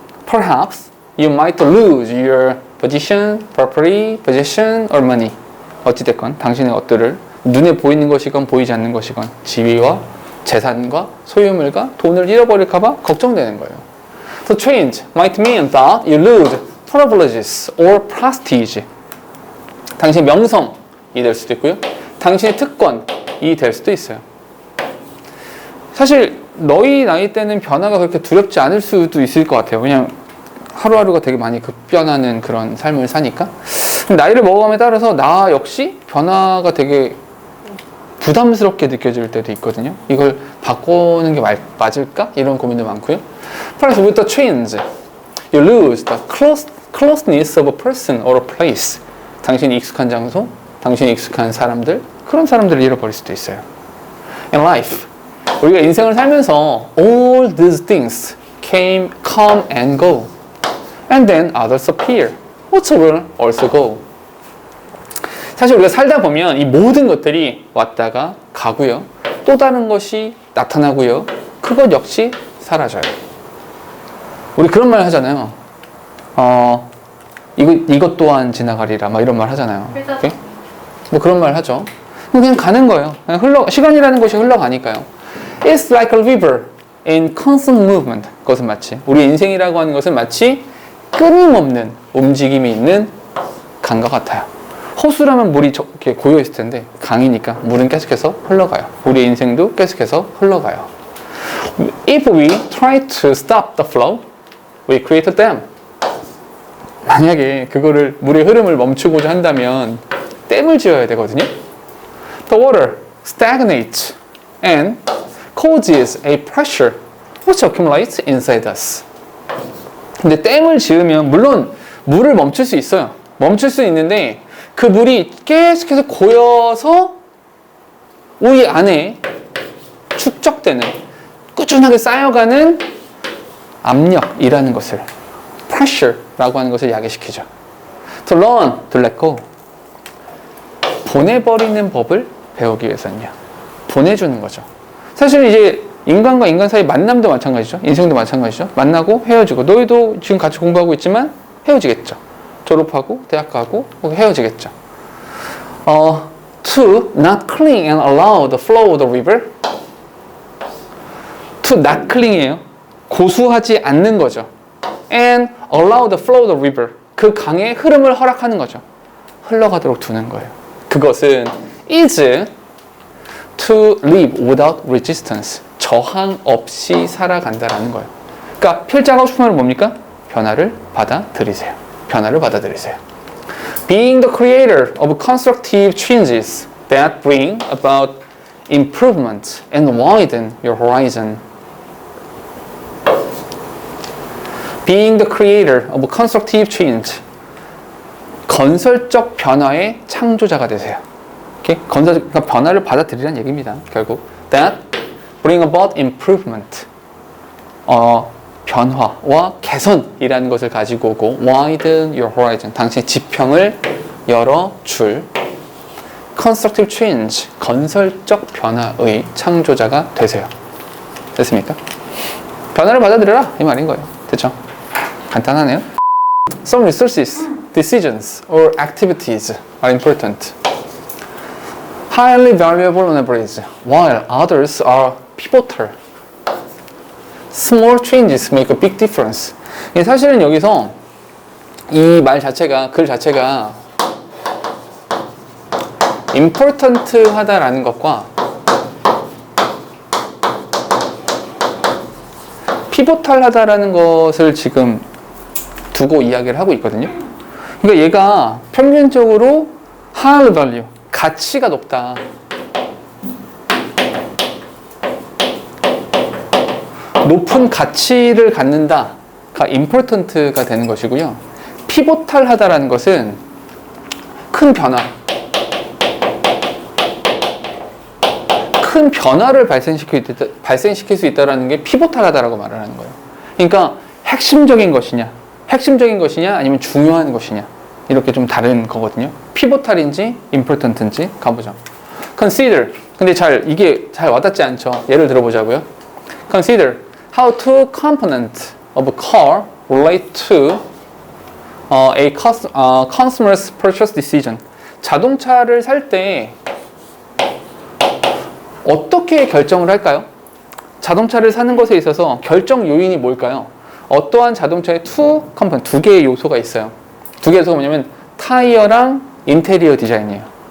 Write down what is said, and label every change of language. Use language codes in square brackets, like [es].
[en] Perhaps you might lose your position, property, possession, or money. [ko] 어찌됐건 당신의 것들을 눈에 보이는 것이건 보이지 않는 것이건 지위와 재산과 소유물과 돈을 잃어버릴까봐 걱정되는 거예요. [en] So change might mean that you lose privileges or prestige. [ko] 당신의 명성이 될 수도 있고요. 당신의 특권이 될 수도 있어요. 사실 너희 나이 때는 변화가 그렇게 두렵지 않을 수도 있을 것 같아요. 왜냐면 하루하루가 되게 많이 급변하는 그런 삶을 사니까. 나이를 먹어감에 따라서 나 역시 변화가 되게 부담스럽게 느껴질 때도 있거든요. 이걸 바꾸는 게 맞을까? 이런 고민도 많고요. [en] First, with the change, you lose the closeness of a person or a place. [ko] 당신이 익숙한 장소, 당신이 익숙한 사람들, 그런 사람들을 잃어버릴 수도 있어요. [en] In life, [ko] 우리가 인생을 살면서 [en] all these things come and go. And then others appear, which will also go. [ko] 사실 우리가 살다 보면 이 모든 것들이 왔다가 가고요. 또 다른 것이 나타나고요. 그것 역시 사라져요. 우리 그런 말 하잖아요. 이것 또한 지나가리라. 막 이런 말 하잖아요. 오케이? 뭐 그런 말 하죠. 그냥 가는 거예요. 그냥 시간이라는 것이 흘러가니까요. [en] It's like a river in constant movement. [ko] 그것은 마치 우리 인생이라고 하는 것은 마치 끊임없는 움직임이 있는 강과 같아요. 호수라면 물이 이렇게 고여 있을 텐데 강이니까 물은 계속해서 흘러가요. 우리 인생도 계속해서 흘러가요. [en] If we try to stop the flow, we create a dam. [ko] 만약에 그거를 물의 흐름을 멈추고자 한다면 댐을 지어야 되거든요. [en] The water stagnates and causes a pressure which accumulates inside us. [ko] 근데 댐을 지으면 물론 물을 멈출 수 있어요. 멈출 수 있는데 그 물이 계속해서 고여서 우리 안에 축적되는, 꾸준하게 쌓여가는 압력이라는 것을, pressure라고 하는 것을 야기시키죠. [en] To learn, to let go. [ko] 보내버리는 법을 배우기 위해서는요. 보내주는 거죠. 사실 이제 인간과 인간 사이 만남도 마찬가지죠. 인생도 마찬가지죠. 만나고 헤어지고, 너희도 지금 같이 공부하고 있지만 헤어지겠죠. 졸업하고 대학 가고 헤어지겠죠. [en] To not cling and allow the flow of the river. To not cling이에요. [ko] 고수하지 않는 거죠. [en] And allow the flow of the river. [ko] 그 강의 흐름을 허락하는 거죠. 흘러가도록 두는 거예요. 그것은 [en] is to live without resistance. [ko] 저항 없이 살아간다라는 거예요. 그러니까 필자가 하고 싶은 말은 뭡니까? 변화를 받아들이세요. 변화를 받아들이세요. [en] Being the creator of constructive changes that bring about improvement and widen your horizon. Being the creator of constructive change. [ko] 건설적 변화의 창조자가 되세요. [en] Okay? [ko] 그러니까 변화를 받아들이라는 얘기입니다. 결국 [en] that bring about improvement. [ko] 변화와 개선이라는 것을 가지고 오고 [en] widen your horizon. [ko] 당신의 지평을 열어줄 [en] constructive change. [ko] 건설적 변화의 창조자가 되세요. 됐습니까? 변화를 받아들여라 이 말인 거예요. 됐죠? 간단하네요. [en] Some resources, decisions, or activities are important. Highly valuable on average, while others are pivotal. Small changes make a big difference. [ko] 사실은 여기서 이 말 자체가, 글 자체가 important 하다라는 것과 pivotal 하다라는 것을 지금 두고 이야기를 하고 있거든요. 그러니까 얘가 평균적으로 high value, 가치가 높다. 높은 가치를 갖는다가 important가 되는 것이고요. pivotal 하다라는 것은 큰 변화, 큰 변화를 발생시킬 수 있다는 게 pivotal 하다라고 말을 하는 거예요. 그러니까 핵심적인 것이냐 아니면 중요한 것이냐 이렇게 좀 다른 거거든요. pivotal인지 important인지 가보죠. [en] consider. [ko] 근데 이게 잘 와닿지 않죠. 예를 들어보자고요. [en] consider how two components of a car relate to a consumer's purchase decision. [ko] 자동차를 살 때 어떻게 결정을 할까요? 자동차를 사는 것에 있어서 결정 요인이 뭘까요? 어떠한 자동차의 두 개의 요소가 있어요. 두 개의 요소가 뭐냐면 타이어랑 인테리어 디자인이에요.